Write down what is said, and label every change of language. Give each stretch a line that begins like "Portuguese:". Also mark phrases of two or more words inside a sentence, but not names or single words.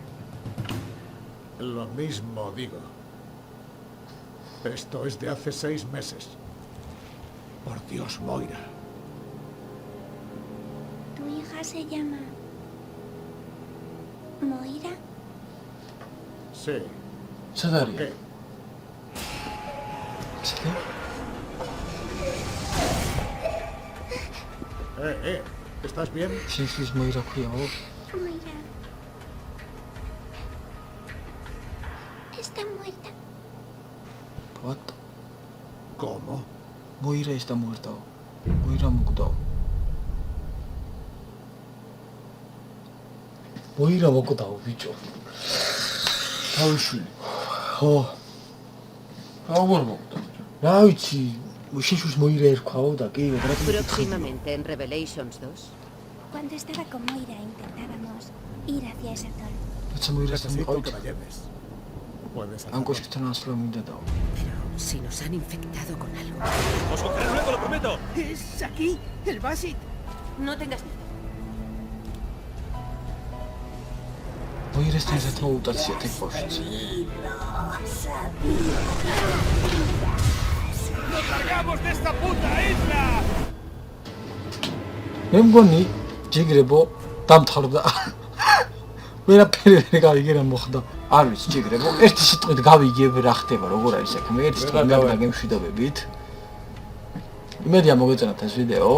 Spanish: Lo mismo digo. Esto es de hace 6 meses. Por Dios, Moira. ¿Tu hija se llama Moira? Sí.
Georgian: სად არის?
Spanish: ¿Qué? ¿Estás bien?
Georgian: შენს მოირა ქვიაო?
Spanish: Moira. Está muerta.
English: What?
Spanish: ¿Cómo?
Georgian: მოირა ეს და მოერტაო. მოირა მოკვდაო. მოირა მოკვდაო ბიჭო. თავიშვილი. ხო. როგორ მოკვდა? რა ვიცი, შენს მოირა ერქვაო და კი, რა
Spanish: Próximamente en Revelations 2. Cuando estaba con Moira intentábamos ir hacia ese atol.
Georgian: რაცა მოირასთან
Spanish: Necesito
Georgian: მიყავით.
Spanish: que me lleves. Puedes
Georgian: ამ
Spanish: hacerlo.
Georgian: კოშკთან ასვლა მინდა დაო.
Spanish: Pero si nos han infectado con algo. ¡Os cogeré luego, lo prometo! ¡Es aquí! ¡El Basit! No tengas miedo.
Georgian: მოირასთან ერთად მოუტაცია თქ ბავშვიც. ¡Nos largamos de esta puta isla! მე მგონი ჯიგრებო დამთავრდა. ვერაფერი ვერ გავიგე რა მოხდა. არ ვიცი ჯიგრებო, ერთი სიტყვით გავიგებ რა ხდება, როგორ არის საქმე. ერთი სიტყვით მე გაგემშვიდობებით. იმედია მოგეწონათ ეს ვიდეო.